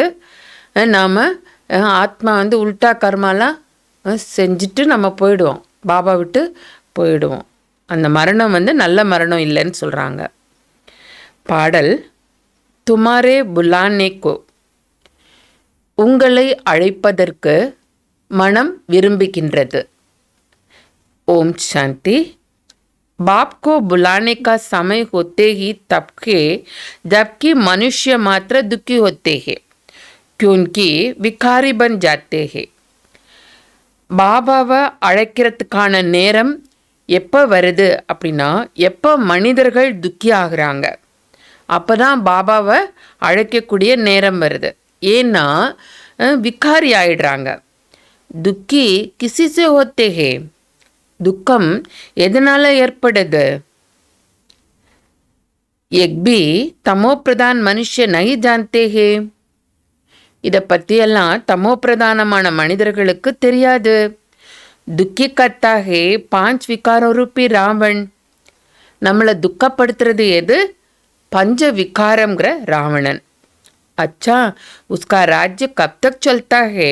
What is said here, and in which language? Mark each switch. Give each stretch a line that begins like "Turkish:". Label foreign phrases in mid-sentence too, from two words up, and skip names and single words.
Tamil: நாம் ஆத்மா உல்டா கர்மாலாம் செஞ்சுட்டு நம்ம போயிடுவோம், பாபா விட்டு போயிடுவோம். அந்த மரணம் நல்ல மரணம் இல்லைன்னு சொல்கிறாங்க. பாடல்,
Hindi: तुम्हारे बुलाने को,
Tamil: உங்களை அழைப்பதற்கு மனம் விரும்புகின்றது. ஓம் சாந்தி.
Hindi: बाप को बुलाने का समय होते ही तबके जबकि मनुष्य मात्र दुखी होते हैं क्योंकि विकारी बन जाते हैं.
Tamil: பாபாவை அழைக்கிறதுக்கான நேரம் எப்போ வருது அப்படின்னா, எப்போ மனிதர்கள் துக்கி ஆகுறாங்க அப்போ தான் பாபாவை அழைக்கக்கூடிய நேரம் வருது. ஏன்னா விகாரி ஆயிடுறாங்க.
Hindi: दुखी किससे होते हैं,
Tamil: துக்கம் எதனால் ஏற்படுது?
Hindi: एक भी तमो प्रधान मनुष्य नहीं जानते हैं.
Tamil: இதை பற்றியெல்லாம் தமோ பிரதானமான மனிதர்களுக்கு தெரியாது.
Hindi: दुखी करता है 5 विकारों रूपी रावण.
Tamil: நம்மளை துக்கப்படுத்துறது எது? பஞ்ச விகாரம்ங்கிற ராவணன்.
Hindi: अच्छा, उसका राज्य कब तक चलता है.